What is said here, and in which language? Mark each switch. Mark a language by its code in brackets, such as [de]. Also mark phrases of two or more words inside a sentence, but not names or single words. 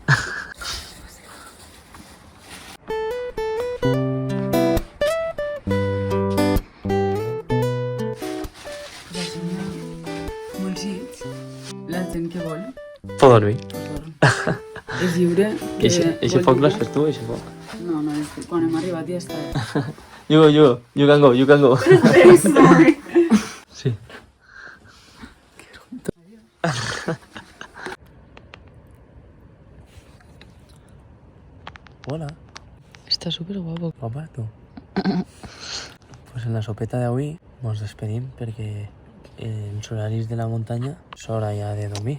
[ca] Pues així hi ha molts llits. La gent que vol, Pot dormir. pues dorm. És lliure. Eixe foc l'has fet tu, eixe foc? No, no l'he fet. Quan hem arribat ja està. [en] You can go. [ca] Sí. Hola. Està super guapo. Guapa, tu. Pues en la sopeta d'avui ens despedim perquè en els horaris de la muntanya és hora ja de dormir.